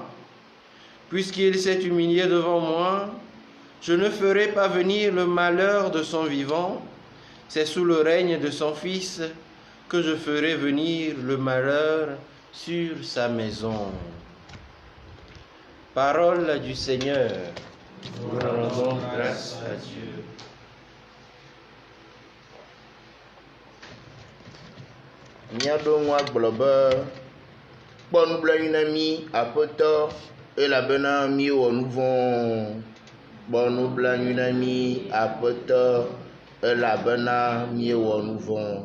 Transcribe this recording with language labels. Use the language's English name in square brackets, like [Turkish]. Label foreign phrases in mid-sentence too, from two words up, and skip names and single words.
[French] Puisqu'il s'est humilié devant moi, je ne ferai pas venir le malheur de son vivant. C'est sous le règne de son fils que je ferai venir le malheur sur sa maison. Parole du Seigneur. Nous rendons grâce à Dieu. [Ewe] Míaɖo ŋu agblɔ be kpɔ nublanui na mí Aƒetɔ elabena míewɔ nu vɔ̃. Kpɔ nublanui na mí Aƒetɔ elabena míewɔ nu vɔ̃.